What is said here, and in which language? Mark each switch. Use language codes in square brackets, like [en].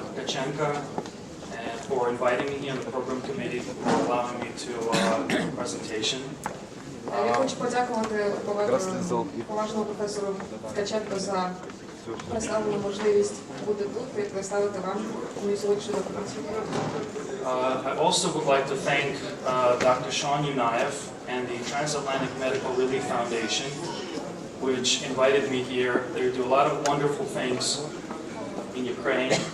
[en] Tkachenko for inviting me here on the program committee, for allowing me to give a presentation. [uk] Я хочу подякувати поважному професору Ткаченко за представлену можливість бути тут і представити вам мою сьогоднішню доповідь. [en] I also would like to thank Dr. Sean Yunayev and the Transatlantic Medical Relief Foundation, which invited me here. They do a lot of wonderful things in Ukraine.